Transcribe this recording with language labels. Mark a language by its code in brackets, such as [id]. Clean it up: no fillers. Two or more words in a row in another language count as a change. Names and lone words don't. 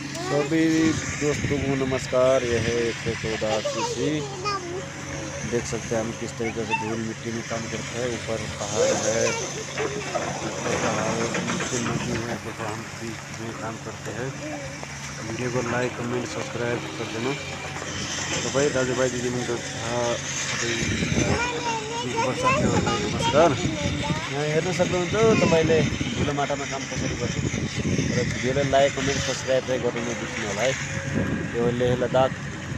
[hi] सभी दोस्तों को नमस्कार। यह है 114cc। देख सकते हैं हम किस तरीके से धूल मिट्टी में काम करते हैं। ऊपर पहाड़ है, नीचे नदी है, देखो हम बीच में काम करते हैं। वीडियो को लाइक कमेंट सब्सक्राइब कर देना। [ne] तो भाई दाजु भाई दिदी बहिनी नमस्कार। यहाँ हेर्न सक्नुहुन्छ तपाईँले धुलो माटामा काम कसरी गर्छु र भिडियोलाई लाइक कमेन्ट सब्सक्राइब चाहिँ गर्नु नबिर्सनु होला है। यो लेह लद्दाख